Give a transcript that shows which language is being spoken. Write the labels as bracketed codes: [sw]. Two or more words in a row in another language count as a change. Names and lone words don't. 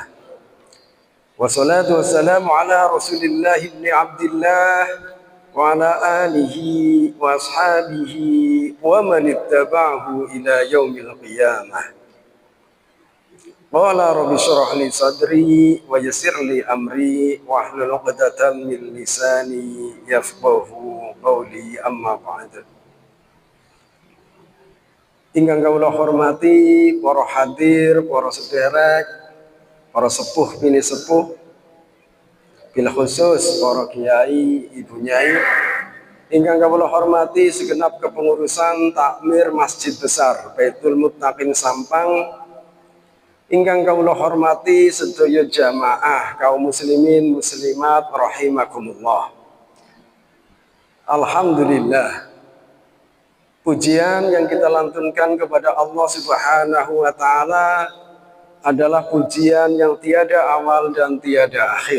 [ar] والصلاة والسلام على رسول الله ابن عبد الله وعلى آله وأصحابه ومن اتبعه إلى يوم القيامة. قال رب اشرح لي صدري ويسر لي أمري واحلل عقدة من لساني يفقهوا قولي، أما بعد. [jv] Ingkang kawula hormati para hadir, para sederek, para sepuh bini sepuh, [ar] بالخصوص [jv] para kiai, ibu nyai. Ingkang kawula hormati [id] segenap kepengurusan takmir [jv] Masjid Besar Baitul Muttaqin Sampang. Ingkang kawula hormati sedaya jamaah kaum muslimin muslimat rahimakumullah. [id] Alhamdulillah, pujian yang kita lantunkan kepada Allah [ar] سبحانه وتعالى [id] adalah pujian yang tiada awal dan tiada akhir.